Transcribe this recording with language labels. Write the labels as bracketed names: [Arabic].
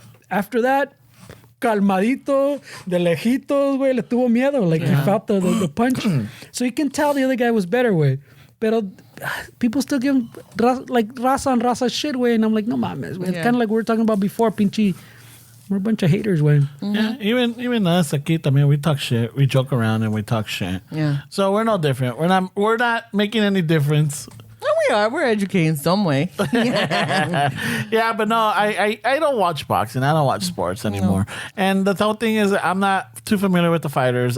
[English] After that, [Spanish] calmadito, de lejitos, güey, le tuvo miedo. [English] Like, he felt the punch. So you can tell the other guy was better, güey. Pero people still give him, like, raza and raza shit, güey. And I'm like, [Spanish] no mames, güey. [English] It's kind of like we were talking about before, pinche. We're a bunch of haters, güey. Yeah, even us [Spanish] aquí también, [English] we talk shit. We joke around and we talk shit. Yeah. So we're no different. We're not making any difference. Well, we are. We're educating some way. Yeah, but no, I don't watch boxing. I don't watch sports anymore. And the whole thing is, I'm not too familiar with the fighters.